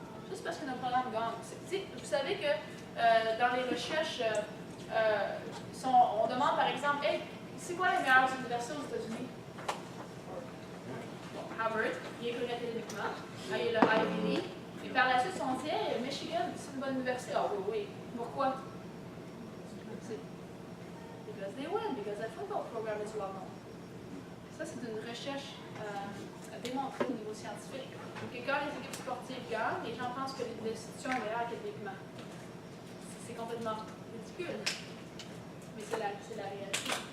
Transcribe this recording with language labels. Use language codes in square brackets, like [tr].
[fr] juste parce que notre programme gagne. Vous savez que dans les recherches, on demande par exemple, hey, c'est quoi les meilleures universités aux États-Unis? Harvard, il est connu académiquement, il y a le Ivy League, et par la suite, on dit, hey, Michigan, c'est une bonne université. Ah oui, oui. Pourquoi? [en] Because they win, because the football program is well known. [fr] Ça, c'est une recherche démontrée au niveau scientifique. Donc, quand les équipes sportives gagnent, les gens pensent que l'institution est meilleure académiquement. C'est complètement ridicule. Mais c'est la réalité.